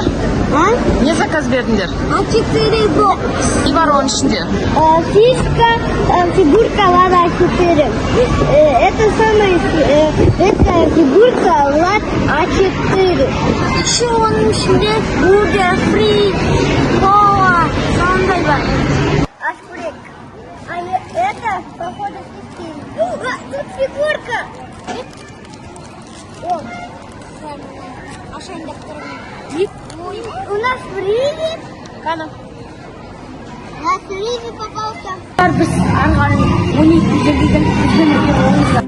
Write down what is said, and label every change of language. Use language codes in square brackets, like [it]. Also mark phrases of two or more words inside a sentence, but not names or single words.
[kk] Не заказ бердіңдер? А4 бокс. Не бар оның ішінде? [ru] Фишка, фигурка Влада А4. Это эта фигурка Влад А4. [kk] Еще оның ішінде бургер, фри, кола, сондай бар. Ашбрек. [ru] А это, походу, тут фигурка. О, у нас фризи. [kk] Қана. [ru] У нас фризи попался. [kk] Біз ары қарай 12 жерден